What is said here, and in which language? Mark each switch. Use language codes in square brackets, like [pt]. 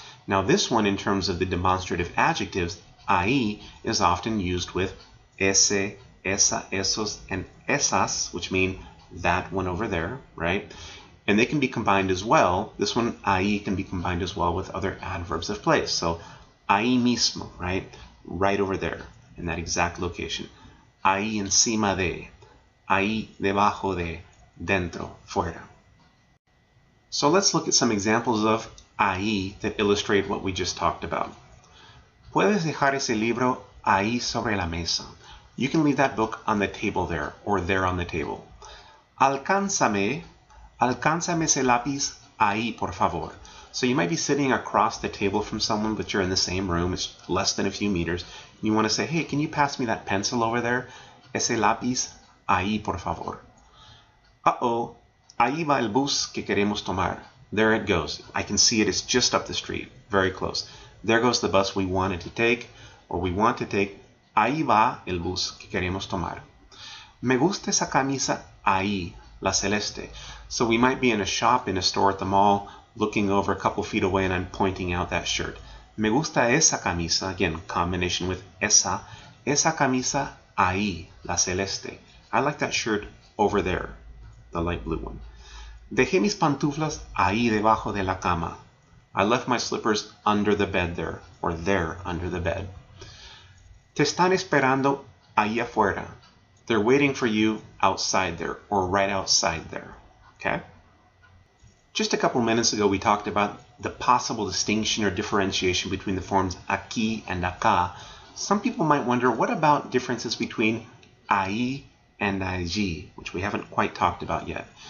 [en] Now this one, in terms of the demonstrative adjectives, ahí is often used with ese, esa, esos, and esas, which mean that one over there, right? And they can be combined as well. This one, ahí, can be combined as well with other adverbs of place. So [es] ahí mismo, [en] right? Right over there, in that exact location. [es] Ahí encima de, ahí debajo de, dentro, fuera. [en] So let's look at some examples of ahí that illustrate what we just talked about. [es] Puedes dejar ese libro ahí sobre la mesa. [en] You can leave that book on the table there, or there on the table. [es] Alcánzame ese lápiz ahí, por favor. [en] So you might be sitting across the table from someone, but you're in the same room. It's less than a few meters. You want to say, hey, can you pass me that pencil over there? [es] Ese lápiz ahí, por favor. Uh-oh, ahí va el bus que queremos tomar. [en] There it goes. I can see it. It's just up the street, very close. There goes the bus we wanted to take, or we want to take. [es] Ahí va el bus que queremos tomar. Me gusta esa camisa ahí, la celeste. [en] So we might be in a shop, in a store at the mall, looking over a couple feet away, and I'm pointing out that shirt. [es] Me gusta esa camisa, [en] again, combination with [es] esa camisa ahí, la celeste. [en] I like that shirt over there, the light blue one. [es] Dejé mis pantuflas ahí debajo de la cama. [en] I left my slippers under the bed there, or there under the bed. [es] Te están esperando ahí afuera. [en] They're waiting for you outside there, or right outside there. Okay? Just a couple minutes ago, we talked about the possible distinction or differentiation between the forms aquí and acá. Some people might wonder, what about differences between ahí and allí, which we haven't quite talked about yet?